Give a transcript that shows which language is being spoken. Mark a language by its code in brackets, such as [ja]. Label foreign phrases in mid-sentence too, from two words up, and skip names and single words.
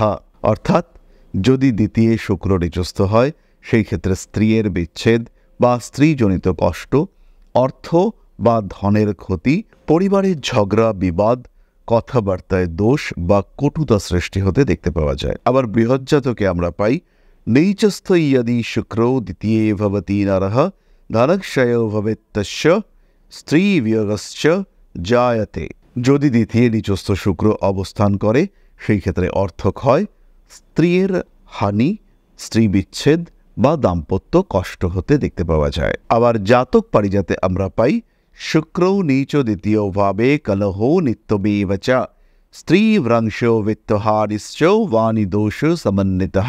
[bn] অর্থাৎ যদি দ্বিতীয় শুক্র নিচস্থ হয়, সেই ক্ষেত্রে স্ত্রীর বিচ্ছেদ বা স্ত্রীজনিত কষ্ট, অর্থ বা ধনের ক্ষতি, পরিবারের ঝগড়া বিবাদ, কথাবার্তায় দোষ বা কটুতা সৃষ্টি হতে দেখতে পাওয়া যায়। আবার বৃহজ্জাতকে আমরা পাই [sa] नीचस्थ यदि शुक्रो द्वितीये भवति नरः धनक्षयो भवेत् तस्य स्त्री वियोगश्च जायते। [bn] যদি দ্বিতীয় নিচস্থ শুক্র অবস্থান করে, সেই ক্ষেত্রে অর্থক্ষয়, স্ত্রীর হানি, স্ত্রী বিচ্ছেদ বা দাম্পত্য কষ্ট হতে দেখতে পাওয়া যায়। আবার জাতক পারিজাতে আমরা পাই [sa] শুক্র নীচ দ্বিতীয় ভাবে কলহ নিত্যমেব চ স্ত্রী ভ্রংশ বিত্তহারিশ্চ বাণী দোষ সমন্বিতঃ।